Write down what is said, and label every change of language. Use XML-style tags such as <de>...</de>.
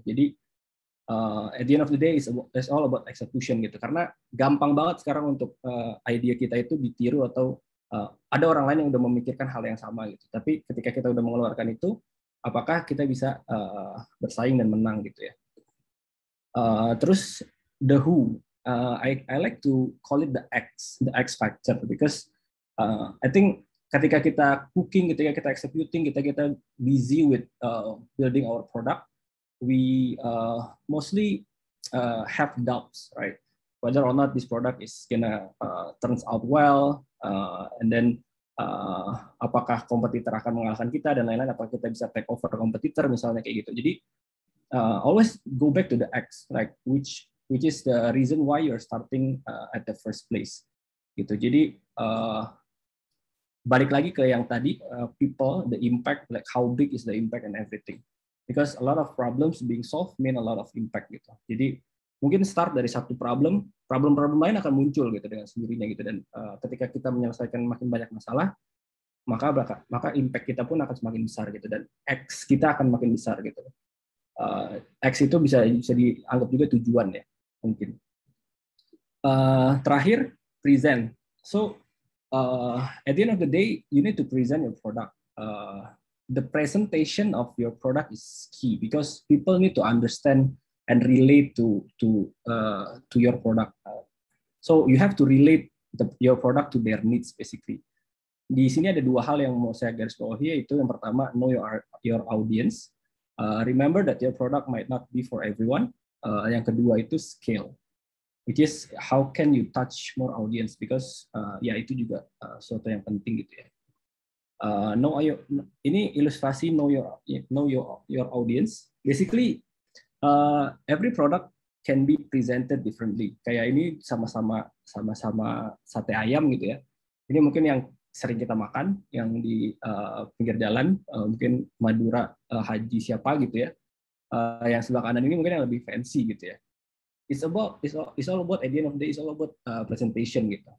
<id>Jadi</id> <en>at the end of the day it's all about execution gitu.</en> <id>Karena gampang banget sekarang untuk idea kita itu ditiru atau ada orang lain yang udah memikirkan hal yang sama gitu. Tapi ketika kita udah mengeluarkan itu, apakah kita bisa bersaing dan menang gitu ya.</id> <en>Terus the who, I like to call it the X factor because I think</en> <id>ketika kita cooking, ketika kita executing, kita</id> <en>busy with building our product, we mostly have doubts, right? Whether or not this product is gonna turns out well, and then</en> <id>apakah kompetitor akan mengalahkan kita dan lain-lain, apakah kita bisa</id> <en>take over</en> <id>kompetitor misalnya kayak gitu.</id> <en>Jadi always go back to the X, like which is the reason why you're starting at the first place, gitu.</en> <id>Jadi balik lagi ke yang tadi,</id> <en>people, the impact, like how big is the impact and everything. Because a lot of problems being solved mean a lot of impact gitu.</en> <id>Jadi mungkin start dari satu problem lain akan muncul gitu dengan sendirinya gitu. Dan ketika kita menyelesaikan makin banyak masalah, maka impact kita pun akan semakin besar gitu. Dan X kita akan makin besar gitu. X itu bisa dianggap juga tujuan ya mungkin. Terakhir, present.</id> <en>So at the end of the day, you need to present your product. The presentation of your product is key because people need to understand and relate to your product. So you have to relate your product to their needs basically.</en> <id>Di sini ada dua hal yang mau saya garis bawahi, yaitu yang pertama,</id> <en>know your audience. Remember that your product might not be for everyone.</en> <id>Yang kedua itu scale,</id> <en>which is how can you touch more audience, because</en> <id>ya itu juga sesuatu yang penting gitu ya. Ini ilustrasi</id> <en>know your audience. Basically, every product can be presented differently.</en> <id>Kayak ini sama-sama sate ayam gitu ya. Ini mungkin yang sering kita makan, yang di pinggir jalan, mungkin Madura Haji siapa gitu ya. Yang sebelah kanan ini mungkin yang lebih fancy gitu ya.</id> <en>It's all about at the end of the day, it's all about presentation gitu.</en>